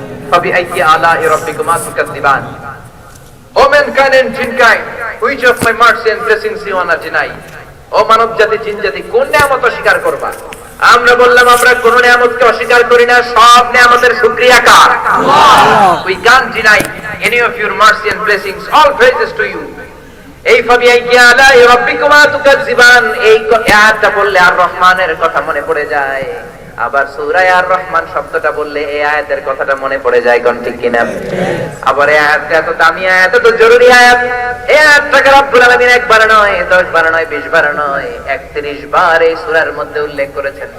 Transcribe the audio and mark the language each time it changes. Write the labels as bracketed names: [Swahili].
[Arabic] ফাবিআইয়ি আলাኢ রাব্বিকুমা তুকাযযিবান। [English] O mankind and jinnkind, which of my mercy and blessings you want to deny? [Bangla] ও মানব জাতি, জিন জাতি, কোন নিয়ামত অস্বীকার করবা? আমরা বললাম আমরা কোন নিয়ামতকে অস্বীকার করি না, সব নিয়ামতের শুকরিয়া কার? আল্লাহ। [English] We can't deny any of your mercy and blessings, all praises to you. [Bangla] এই [Arabic] ফাবিআইয়ি আলাኢ রাব্বিকুমা তুকাযযিবান, [Bangla] এই আয়াতটা বললে আর রহমানের কথা মনে পড়ে যায়। আবার সূরা আর রহমান শব্দটা বললে এই আয়াতের কথাটা মনে পড়ে যায়। কোন ঠিক কিনা? আবার এই আয়াতটা এত দামি আয়াত, এত জরুরি আয়াত। এই আয়াতটাকে রব্বুল আলামিন একবার নয়, 10 বার নয়, 20 বার নয়, 31 বার এই সূরার মধ্যে উল্লেখ করেছেন।